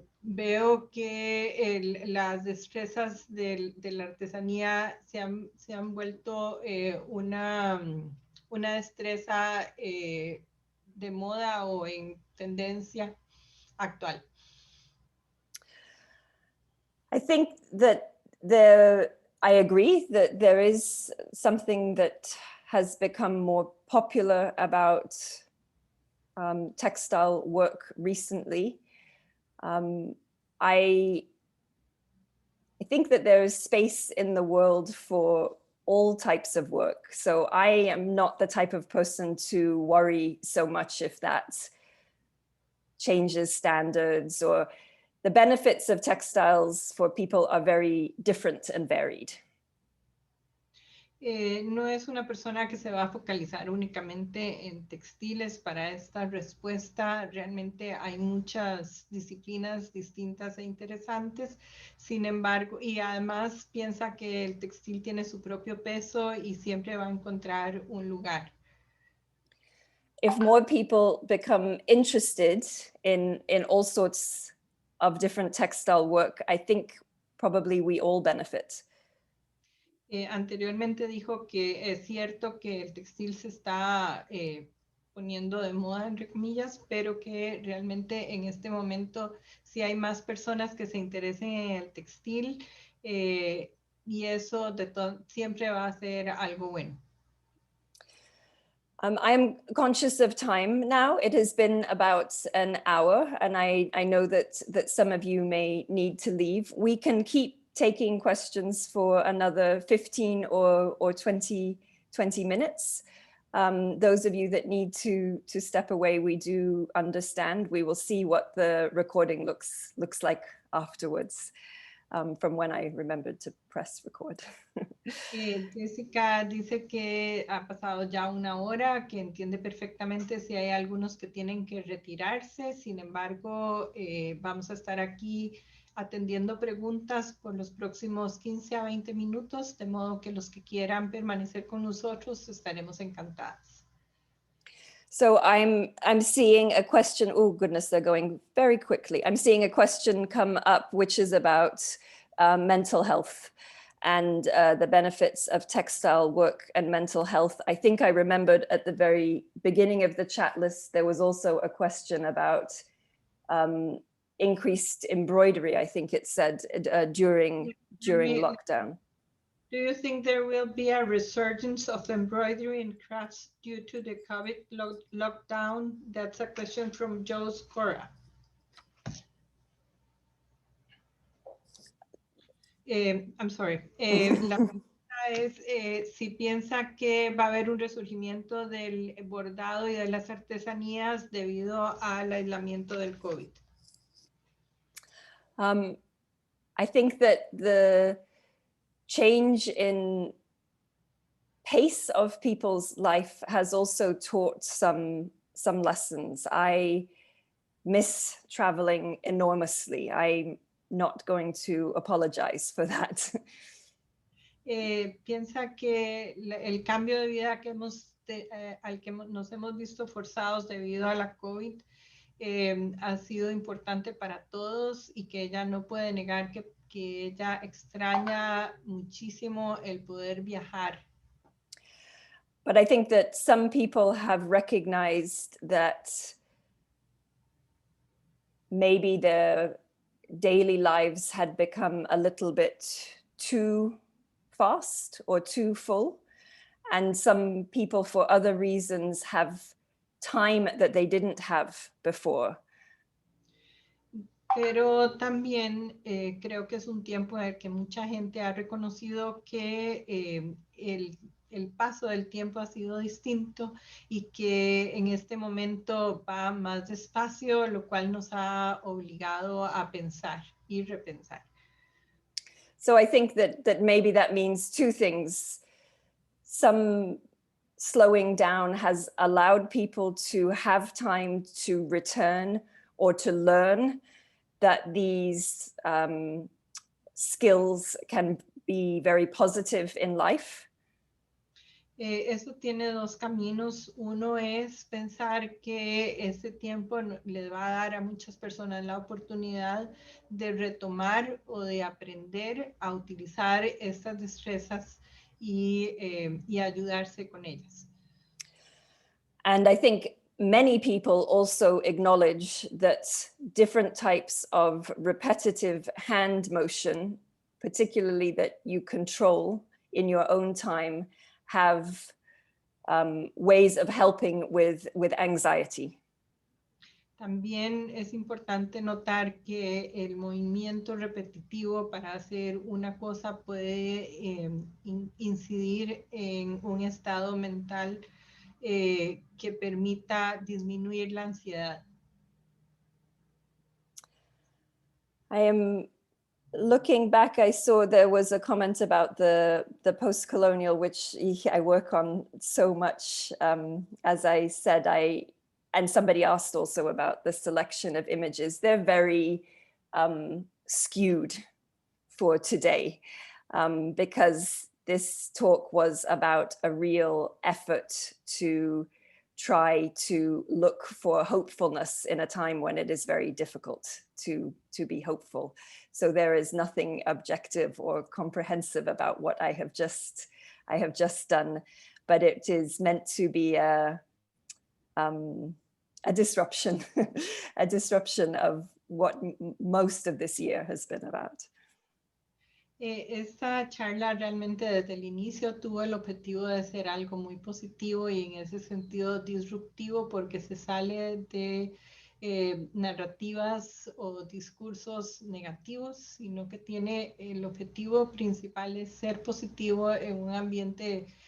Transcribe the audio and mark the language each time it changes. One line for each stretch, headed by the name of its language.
Spanish: Veo que las destrezas de la artesanía se han vuelto una destreza de moda o en tendencia actual.
English: I think that I agree that there is something that has become more popular about textile work recently. I think that there is space in the world for all types of work. So I am not the type of person to worry so much if that changes standards, or the benefits of textiles for people are very different and varied.
Spanish: No es una persona que se va a focalizar únicamente en textiles para esta respuesta. Realmente hay muchas disciplinas distintas e interesantes. Sin embargo, y además piensa que el textil tiene su propio peso y siempre va a encontrar un lugar.
English: If more people become interested in all sorts of different textile work, I think probably we all benefit.
Spanish: Anteriormente dijo que es cierto que el textil se está poniendo de moda, entre comillas, pero que realmente en este momento sí hay más personas que se interesen en el textil, y eso siempre va a ser algo bueno.
English: I'm conscious of time now. It has been about an hour, and I know that some of you may need to leave. We can keep taking questions for another 15 or 20 minutes. Those of you that need to step away, we do understand. We will see what the recording looks like afterwards, from when I remembered to press record.
Spanish: Jessica dice que ha pasado ya una hora, que entiende perfectamente si hay algunos que tienen que retirarse. Sin embargo, vamos a estar aquí atendiendo preguntas por los próximos 15 a 20 minutos, de modo que los que quieran permanecer con nosotros estaremos encantadas.
English: So I'm seeing a question. Oh goodness, they're going very quickly. I'm seeing a question come up, which is about mental health and the benefits of textile work and mental health. I think I remembered at the very beginning of the chat list, there was also a question about increased embroidery, I think it said, during lockdown. Do you think there will be a resurgence of embroidery and crafts due to the COVID lockdown? That's a question from Joe Scora. I'm sorry.
Spanish: La pregunta es si piensa que va a haber un resurgimiento del bordado y de las artesanías debido al aislamiento del COVID.
English: I think that the change in pace of people's life has also taught some lessons. I miss traveling enormously. I'm not going to apologize for that.
Spanish: Piensa que el cambio de vida que al que nos hemos visto forzados debido a la COVID ha sido importante para todos y que ella no puede negar que ella extraña muchísimo el poder viajar.
English: But I think that some people have recognized that maybe their daily lives had become a little bit too fast or too full. And some people, for other reasons, have time that they didn't have before.
Spanish: Pero también creo que es un tiempo en el que mucha gente ha reconocido que el paso del tiempo ha sido distinto y que en este momento va más despacio, lo cual nos ha obligado a pensar y repensar.
English: So I think that maybe that means two things. Some slowing down has allowed people to have time to return or to learn that these skills can be very positive in life.
Spanish: Eso tiene dos caminos. Uno es pensar que este tiempo le va a dar a muchas personas la oportunidad de retomar o de aprender a utilizar estas destrezas y ayudarse con ellas.
English: And I think many people also acknowledge that different types of repetitive hand motion, particularly that you control in your own time, have ways of helping with anxiety.
Spanish: También es importante notar que el movimiento repetitivo para hacer una cosa puede incidir en un estado mental que permita disminuir la ansiedad.
English: I am looking back, I saw there was a comment about the post-colonial, which I work on so much. As I said, and somebody asked also about the selection of images. They're very skewed for today because this talk was about a real effort to try to look for hopefulness in a time when it is very difficult to be hopeful. So there is nothing objective or comprehensive about what I have just done, but it is meant to be a disruption, a disruption of what most of this year has been about.
Spanish: Esta charla realmente desde el inicio tuvo el objetivo de ser algo muy positivo y en ese sentido disruptivo porque se sale de narrativas o discursos negativos, sino que tiene el objetivo principal es ser positivo en un ambiente